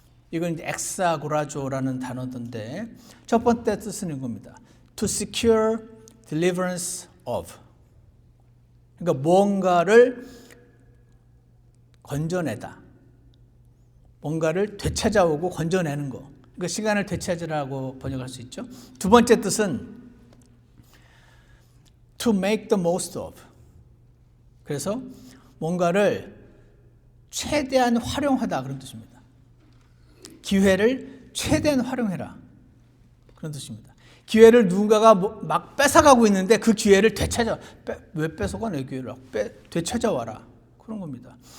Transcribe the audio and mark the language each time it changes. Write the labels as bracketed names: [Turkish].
[Korean] 이건 이제 엑사고라조라는 단어인데 첫 번째 뜻은 이겁니다. [English] To secure deliverance of. [Korean] 그러니까 뭔가를 건져내다. 뭔가를 되찾아오고 건져내는 거. 그러니까 시간을 되찾으라고 번역할 수 있죠. 두 번째 뜻은 [English] to make the most of. [Korean] 그래서 뭔가를 최대한 활용하다 그런 뜻입니다. 기회를 최대한 활용해라 그런 뜻입니다. 기회를 누군가가 막 뺏어가고 있는데 그 기회를 왜 뺏어가 내 기회를 되찾아와라 그런 겁니다.